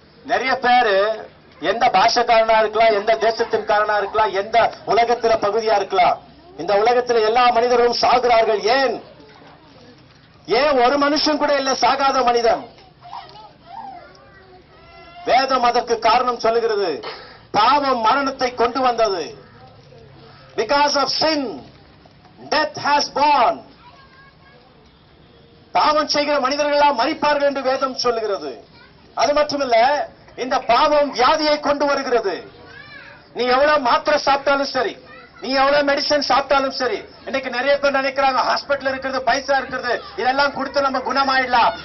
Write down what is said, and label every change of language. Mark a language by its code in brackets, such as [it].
[ta] நிறைய பேரு எந்த பாஷைக்காரனா இருக்கலாம், எந்த தேசத்தின் காரனா இருக்கலாம், எந்த உலகத்தில பகுதியா இருக்கலாம், இந்த உலகத்தில் எல்லா மனிதர்களும் சாகிறார்கள். ஏன் ஒரு மனுஷன் கூட இல்ல சாகாத மனிதன்? வேதம் அதற்கு காரணம் சொல்லுகிறது பாவம் மரணத்தை கொண்டு வந்தது. [en] Because of sin death has born. [ta] பாவம் செய்கிற மனிதர்கள் எல்லாம் மரிப்பார்கள் என்று வேதம் சொல்லுகிறது. அது மட்டுமல்ல இந்த பாவம் வியாதியை கொண்டு வருகிறது. நீ எவ்வளவு மாத்திரை சாப்பிட்டாலும் சரி, நீ எவ்வளவு மெடிசன் சாப்பிட்டாலும் சரி, இன்னைக்கு நிறைய பேர் நினைக்கிறாங்க ஹாஸ்பிட்டல் இருக்கிறது, பைசா இருக்கிறது, இதெல்லாம் கொடுத்து நம்ம குணமாயிடலாம்.